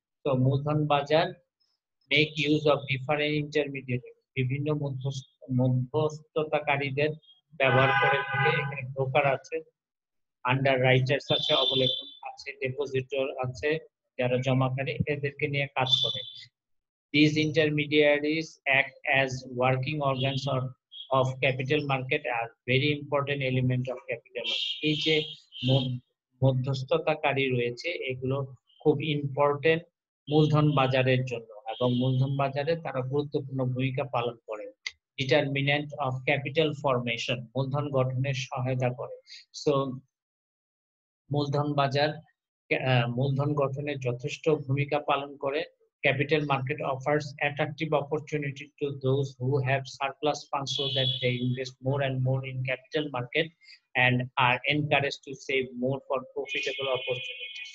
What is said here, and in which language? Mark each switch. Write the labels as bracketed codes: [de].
[bn] তো মূলধন বাজার [en] make use of different intermediaries, [bn] বিভিন্ন মধ্যস্থতাকারীদের ব্যবহার করে থাকে। এখানে ব্রোকার আছে, আন্ডার রাইটার্স আছে, অবলেখন আছে, ডিপোজিটর আছে, যারা জমাকারী, এদেরকে নিয়ে কাজ করে। [en] These intermediaries act as working organs of capital market are very important element of capital market. [bn] এই যে মধ্যস্থতাকারী রয়েছে, এগুলো খুব ইম্পর্টেন্ট মূলধন বাজারের জন্য, এবং মূলধন বাজারে তারা গুরুত্বপূর্ণ ভূমিকা পালন করে। ডিটারমিনেন্ট অফ ক্যাপিটাল ফরমেশন, মূলধন গঠনের সহায়তা করে। সো মূলধন বাজার মূলধন গঠনে যথেষ্ট ভূমিকা পালন করে। [en] Capital market offers attractive opportunity to those who have surplus funds so that they invest more and more in capital market and are encouraged to save more for profitable opportunities.